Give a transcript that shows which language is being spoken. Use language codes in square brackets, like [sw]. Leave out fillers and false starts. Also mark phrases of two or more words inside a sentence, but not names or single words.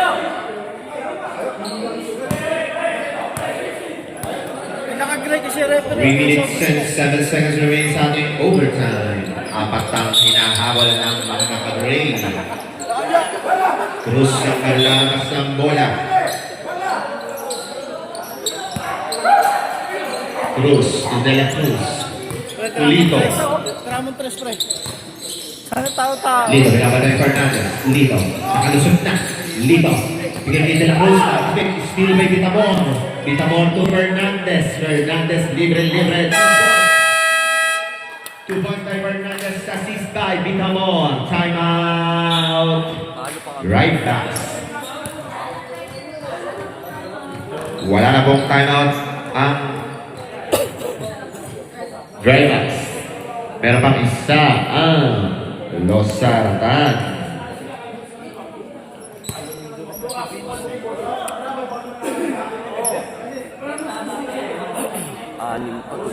[tl] Nakagrade si referee. [en] 3 minutes and 7 seconds remain [tl] sa ating [en] overtime. [tl] Apat ang hinahabol ng mga nakagrade. Cruz ang kalakas ng bola. Cruz, De La Cruz. Lito. Tramon tres, pre. Sana tao-tao. Lito, binabanay Fernandez. Lito, nakalusot na. Lito, bigyan kay De La Cruz. [en] Steal by Bitamon. Bitamon to Fernandez. Fernandez, libre. 2 points by Fernandez. Assist by Bitamon. Time out. Right back. [tl] Wala na pong timeout ang Dry Max. Meron pang isa ang Losartan. Anim pa to.